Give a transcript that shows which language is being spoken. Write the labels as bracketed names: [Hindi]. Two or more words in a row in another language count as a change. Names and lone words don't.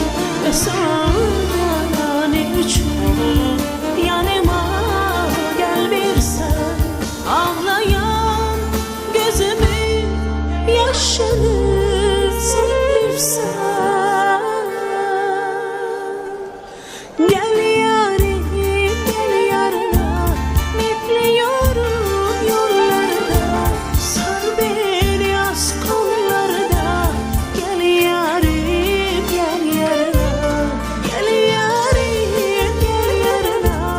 [Azerbaijani] Və sonra ne üçün yanıma gəlmirsən? Ağlayan gözümün yaşını silirsən. [Turkish] Gel yarim, gel yarına, bekliyorum yollarda. Sar beni yaz kollarda. Gel yarim, gel yarına, gel yarim, gel yarına.